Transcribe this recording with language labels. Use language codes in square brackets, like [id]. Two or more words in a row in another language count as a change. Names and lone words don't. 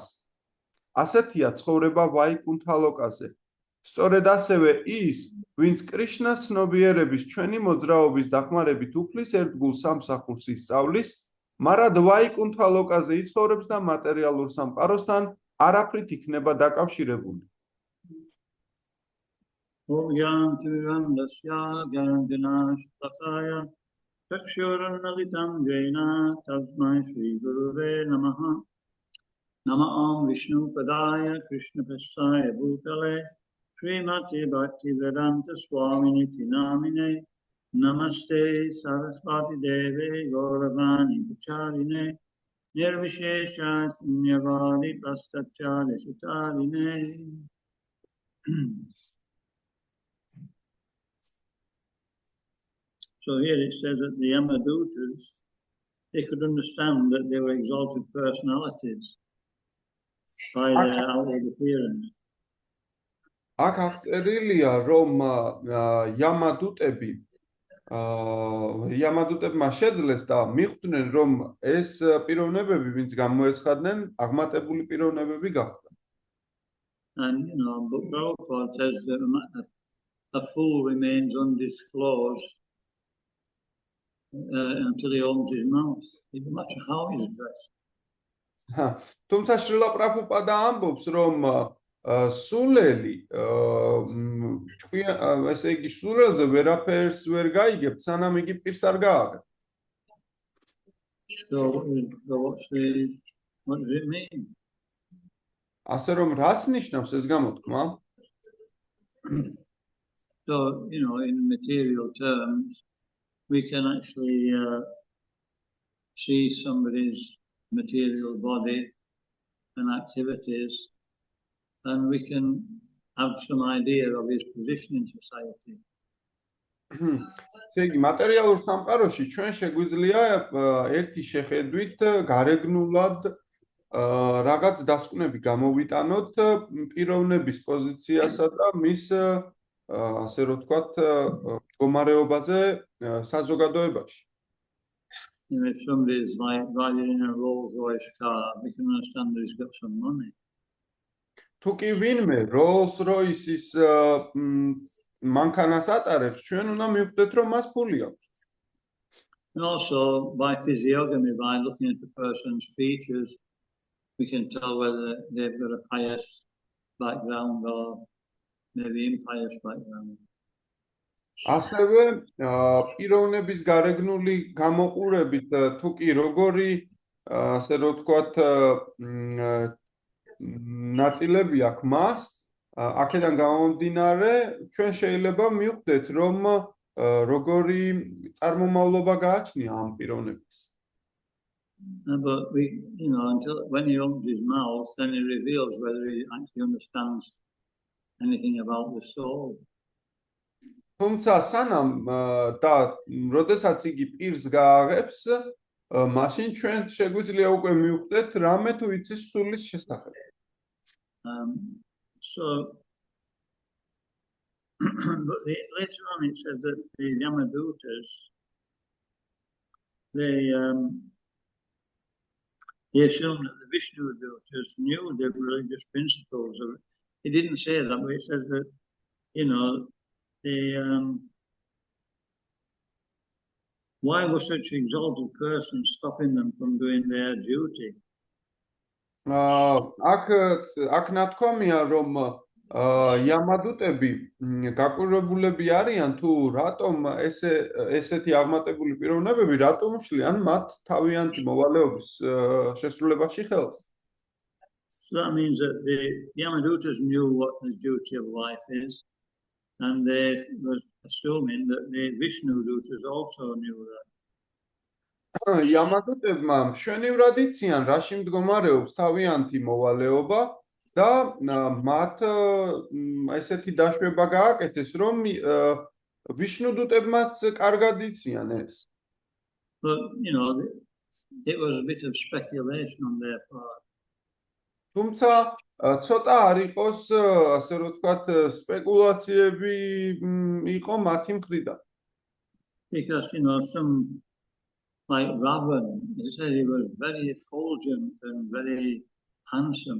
[ka] ასეთია ცხოვრება ვაიკუნთა ლოკაზე. სწორედ ასევე ის, ვინც კრიშნას ცნობიერების ჩვენი მოძრაობის დახმარებით უფლის ერთგულ სამსახურს ისწავლის, მარად ვაიკუნთა ლოკაზე იცხოვრებს და მატერიალურ სამყაროსთან არაფრით იქნება დაკავშირებული. [sa] नमः विष्णु पादाय कृष्ण पसाय भूतले श्रीमती भक्तिवेदान्त स्वामिनिति नामिने नमस्ते सरस्वती देवे गौरवाणी पचारिणे निर्विशेष शून्यवादी पस्ताचारी सुतारिणे. [en] So here it says that the Yamadutas, they could understand that they were exalted personalities. by their outward appearance. [ka] აქ აღწერილია, რომ იამადუტებმა შეძლეს და მიხვდნენ, რომ ეს პიროვნებები, ვინც გამოეცხადნენ, აღმატებული პიროვნებები გახდა. [en] And but Prabhupada says that a fool remains undisclosed until he opens his mouth. It doesn't matter how he's dressed. [ka] თუმცა შრილა პრაბჰუპადა ამბობს, რომ სულელი ესე იგი სულელზე ვერაფერს ვერ გაიგებთ, სანამ იგი პირს არ გააგებს. [en] So what does it mean? [ka] ასე რომ რას ნიშნავს ეს გამოთქმა? [en] So, in material terms, we can actually see somebody's material body and activities, and we can have some idea of his position in society. [ka] ესე იგი, მატერიალურ სამყაროში ჩვენ შეგვიძლია ერთი შეხედვით გარეგნულად რაღაც დასკვნები გამოვიტანოთ პიროვნების პოზიციასა და მის ასე რომ ვთქვათ მდგომარეობაზე საზოგადოებაში. [en] If somebody is like riding in a Rolls Royce car, we can understand that he's got some money. [ka] თუ კი ვინმე Rolls Royce-ის მანქანას ატარებს, ჩვენ უნდა მივხვდეთ, რომ მას ფული აქვს. [en] And also by physiognomy, by looking at the person's features, we can tell whether they've got a pious background or maybe impious background. [ka] ასევე პიროვნების გარეგნული გამოყურებით თუ კი როგორი ასე რომ ვთქვათ ნაწილები აქვს მას, აქედან გამომდინარე ჩვენ შეიძლება მივხვდეთ, რომ როგორი წარმომავლობა გააჩნია ამ პიროვნების. [en] But until when he opens his mouth, then he reveals whether he actually understands anything about the soul. [ka] თუმცა სანამ და როდესაც იგი პირს გააღებს, მაშინ ჩვენ შეგვიძლია უკვე მივხვდეთ რამე თუ იცის სულის შესახებ. [en] So but later on it says that the Yamadutas they assume that the Vishnu Dutas knew the religious principles of it. He didn't say that, but he says that why was such an exalted person stopping them from doing their duty? [ka] აქ ნათქვამია, რომ იამადუტები გაკვირვებულები არიან თუ რატომ ესეთი აღმატებული პიროვნებები რატომ უშლიან მათ თავიანთი მოვალეობის შესრულებაში ხელს. [en] So that means that the Yamadutas knew what the duty of life is, and they were assuming that the Vishnu Dutas also knew that. [ka] იამადუტებმა მშვენივრად იციან, რაში მდგომარეობს თავიანთი მოვალეობა და მათ ესეთი დაშვება გააკეთეს, რომ ვიშნუდუტებმაც კარგად იციან ეს. [en] But it was a bit of speculation on their part. [ka] თუმცა ცოტა არ იყოს, ასე რომ ვთქვათ, სპეკულაციები იყო მათი მხრიდან. [en] Because some like Ravan, he said he was very effulgent and very handsome.